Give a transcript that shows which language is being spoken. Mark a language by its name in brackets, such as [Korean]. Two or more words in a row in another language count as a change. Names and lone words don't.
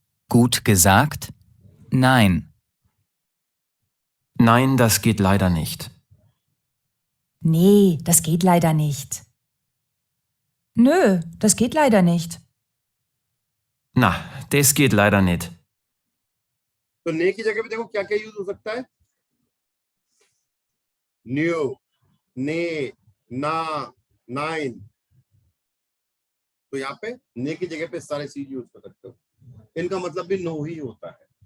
[German] Gut gesagt? Nein. Nein, das geht leider nicht. Nee, das geht leider nicht. Nö, das geht leider nicht. Na, das geht leider nicht. [Hindi] तो ने की जगह पे देखो क्या क्या यूज हो सकता है, [German] nö, nee, na, nein. [Hindi] तो यहाँ पे ने की जगह पे सारे चीज यूज कर सकते हो, इनका मतलब भी नो ही होता है।